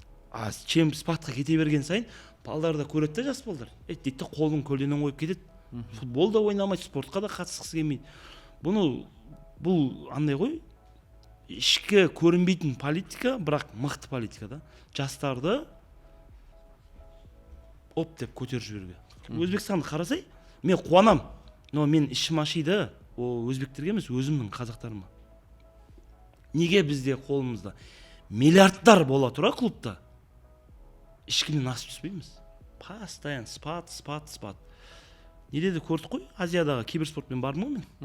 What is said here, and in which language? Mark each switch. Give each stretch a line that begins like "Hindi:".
Kazakh: А чемпионатқа кете берген сайын балдар да көреді де, жас балдар. Дейді қолын көлденең қойып кетеді. Футбол да ойнамайды, спортқа да қатысқысы келмейді. Бұл андай ғой, ішкі көрінбейтін политика, бірақ мықты политика да. Жастарды оп деп көтеріп жіберуге. Өзбекстанды қарасай, мен қуанам, но мен ішім ашиды, ол өзбектерге емес, өзімнің қазақтарыма. Неге бізде қолымызда миллиардтар бола тұра клубта ешкімнен асып түспейміз?
Russian: Постоянно спад.
Kazakh: Не деді көрдік қой, Азиядағы киберспортпен бардым ғой мен.